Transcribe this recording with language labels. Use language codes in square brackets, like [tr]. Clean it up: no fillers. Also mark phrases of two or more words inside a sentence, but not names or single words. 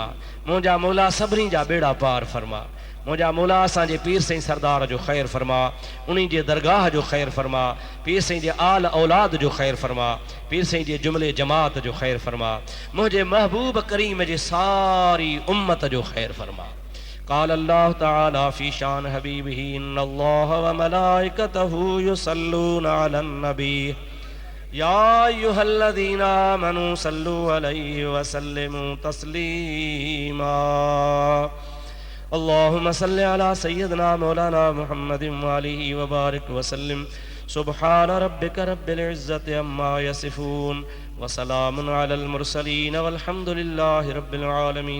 [sd] मुंहिंजा मौला सभिनी जा बेड़ा पार फरमा। मुंहिंजा मौला असांजे पीर साईं सरदार जो ख़ैर फरमा, उन्हीं जे दरगाह जो ख़ैर फरमा। पीर साईं जे आल औलाद जो ख़ैर फरमा, पीर साईं जे जुमिले जमात जो ख़ैर फरमा। मुंहिंजे महबूब करीम जे सारी उम्मत जो ख़ैर फरमा। [ar] قال الله تعالى في شأن حبيبه إن الله وملائكته يصلون على النبي يا أيها الذين آمنوا صلوا عليه وسلموا تسليما. اللهم صل على سيدنا مولانا محمد وآله وبارك وسلم. سبحان ربك رب العزة عما يصفون وسلام على المرسلين والحمد لله رب العالمين.